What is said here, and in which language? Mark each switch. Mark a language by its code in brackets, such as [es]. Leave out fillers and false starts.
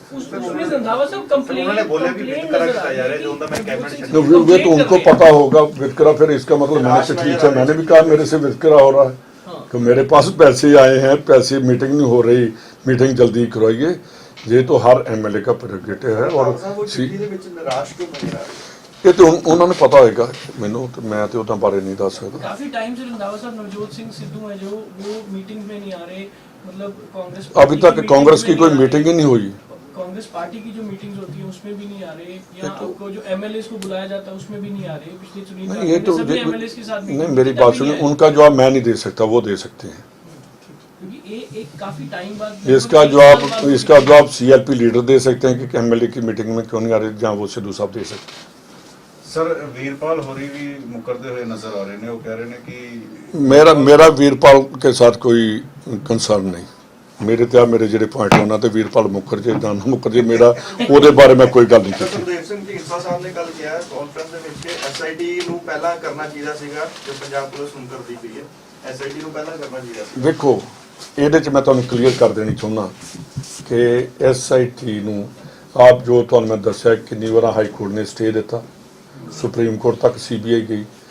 [hi] उन्होंने बोला भी वितकरा किया जा रहा है जो उनका मैं कैबिनेट वे तो उनको पता होगा वितकरा, फिर इसका मतलब मैंने चिट्ठी लिखा, मैंने भी कहा मेरे से वितकरा हो रहा है तो मेरे पास पैसे आए हैं, पैसे मीटिंग नहीं हो रही, मीटिंग जल्दी करवाइए। ये तो हर एमएलए का प्रेरोगेटिव है। [pa] और ਇਹ ਤੇ ਉਹਨਾਂ ਨੂੰ ਪਤਾ ਹੋਏਗਾ, ਮੈਨੂੰ ਤੇ [hi] मैं तो उतना बारे नहीं दस सकता। काफी टाइम से रंधावा साहब नवजोत सिंह सिद्धू है जो वो मीटिंग में नहीं आ रहे, मतलब कांग्रेस अभी तक कांग्रेस की कोई मीटिंग ही नहीं हुई। कांग्रेस पार्टी की जो मीटिंग्स होती है उसमें भी नहीं आ रहे, या आपको जो एमएलए को बुलाया जाता है उसमें भी नहीं आ रहे। पिछले चुनाव नहीं, ये तो सभी एमएलए के साथ नहीं, मेरी बात सुनिए, उनका जवाब मैं नहीं दे सकता, वो दे सकते हैं। क्योंकि एक काफी टाइम बाद इसका जवाब सीएलपी लीडर दे सकते हैं कि एमएलए की मीटिंग में क्यों नहीं आ रहे, जहाँ वो सिद्धू साहब दे सकते हैं। [pa] ਸਰ ਵੀਰਪਾਲ ਹੋਰੀ ਵੀ ਮੁਕਰਦੇ ਹੋਏ ਨਜ਼ਰ ਆ ਰਹੇ ਨੇ, ਉਹ ਕਹਿ ਰਹੇ ਨੇ ਕਿ [hi] मेरा वीरपाल के साथ कोई कंसर्न नहीं। [pa] मेरे ਤੇ ਮੇਰੇ ਜਿਹੜੇ ਪੁਆਇੰਟ ਉਹਨਾਂ ਤੇ ਵੀਰਪਾਲ ਮੁਕਰ ਜੇ ਜਾਂ ਨਾ ਮੁਕਰ ਜੇ, ਮੇਰਾ ਉਹਦੇ ਬਾਰੇ ਮੈਂ ਕੋਈ ਗੱਲ ਨਹੀਂ ਕੀਤੀ। ਸੁਖਦੇਵ ਸਿੰਘ ਢੀਂਡਸਾ ਸਾਹਿਬ ਨੇ ਕੱਲ ਕਿਹਾ ਕਾਨਫਰੰਸ ਦੇ ਵਿੱਚ ਐਸਆਈਟੀ ਨੂੰ ਪਹਿਲਾਂ ਕਰਨਾ ਚਾਹੀਦਾ ਸੀਗਾ ਜੋ ਪੰਜਾਬ ਪੁਲਿਸ ਹੁਣ ਕਰਦੀ ਪਈ ਹੈ, ਐਸਆਈਟੀ ਨੂੰ ਪਹਿਲਾਂ ਕਰਨਾ ਚਾਹੀਦਾ ਸੀ। ਵੇਖੋ ਇਹਦੇ 'ਚ ਮੈਂ ਤੁਹਾਨੂੰ ਕਲੀਅਰ ਕਰ ਦੇਣੀ ਚਾਹੁੰਦਾ ਕਿ ਐਸਆਈਟੀ ਨੂੰ ਆਪ ਜੋ ਤੁਹਾਨੂੰ ਮੈਂ ਦੱਸਿਆ ਕਿੰਨੀ ਵਾਰ ਹਾਈ ਕੋਰਟ ਨੇ ਸਟੇ ਦਿੱਤਾ, ਸੁਪਰੀਮ ਕੋਰਟ ਤੱਕ ਸੀਬੀਆਈ ਗਈ।